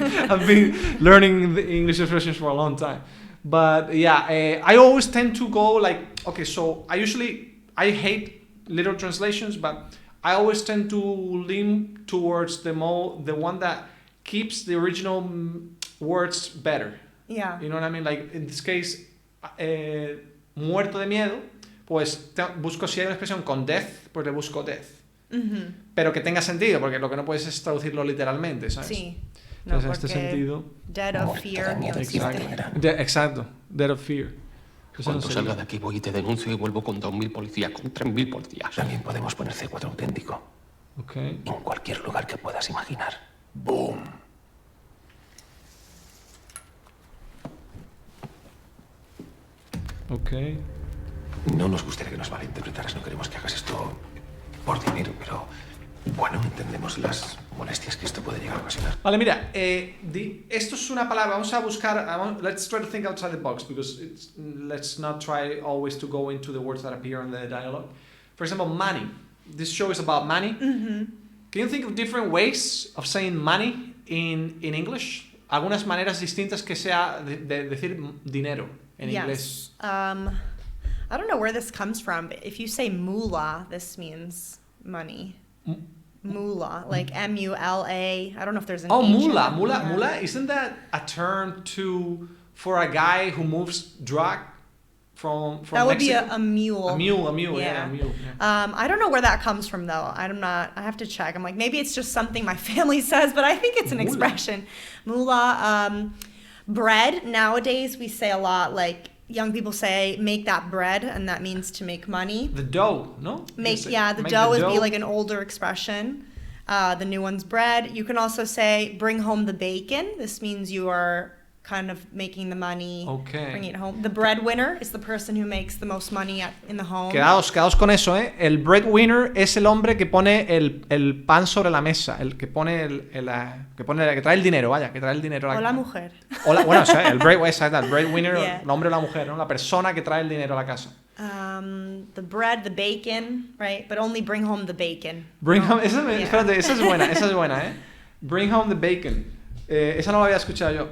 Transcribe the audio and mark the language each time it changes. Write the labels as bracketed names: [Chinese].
[English] I've been learning the English expressions for a long time. But yeah, I always tend to go like, okay, so I hate literal translations, but I always tend to lean towards the one that keeps the original words better. Yeah. You know what I mean? Like in this case, [Spanish] muerto de miedo, pues busco si hay una expresión con death, pues le busco death. Pero que tenga sentido, porque lo que no puedes es traducirlo literalmente, ¿sabes? Sí. No, Entonces, en este porque sentido. [English] Dead of fear. [Spanish] Exacto. [English] Dead of fear. [Spanish] Cuando salgas de aquí, voy y te denuncio y vuelvo con 2.000 policías, con 3.000 policías. También podemos poner C4 auténtico. Ok. En cualquier lugar que puedas imaginar. ¡Boom! Ok. No nos gustaría que nos malinterpretaras, no queremos que hagas esto por dinero, pero bueno, entendemos las molestias que esto puede llegar a ocasionar. Vale, mira, esto es una palabra, vamos a buscar, [English] let's try to think outside the box, because let's not try always to go into the words that appear in the dialogue. For example, money. This show is about money. Can you think of different ways of saying money in English? [Spanish] Algunas maneras distintas que sea de decir dinero en inglés. [English] I don't know where this comes from, but if you say moolah, this means money. Moolah, like M-U-L-A. I don't know if there's an Moolah. Isn't that a term for a guy who moves drug from that would Mexico? be a mule. A mule. Yeah. I don't know where that comes from though. I have to check. I'm like, maybe it's just something my family says, but I think it's an expression. Moolah. Bread. Nowadays we say a lot, like young people say, make that bread, and that means to make money. The dough, no? The dough would be like an older expression. The new one's bread. You can also say, bring home the bacon. This means you are kind of making the money, bringing it home. The breadwinner is the person who makes the most money in the home. [Spanish] Quedaos con eso, ¿eh? El breadwinner es el hombre que pone el pan sobre la mesa, el que pone que trae el dinero, vaya, que trae el dinero. O la mujer. Bueno, o sea, el breadwinner, el hombre o la mujer, ¿no? La persona que trae el dinero a la casa. [English] The bread, the bacon, right? But only bring home the bacon. [Spanish] Espérate, esa es buena, ¿eh? [English] Bring home the bacon. [Spanish] Esa no la había escuchado yo.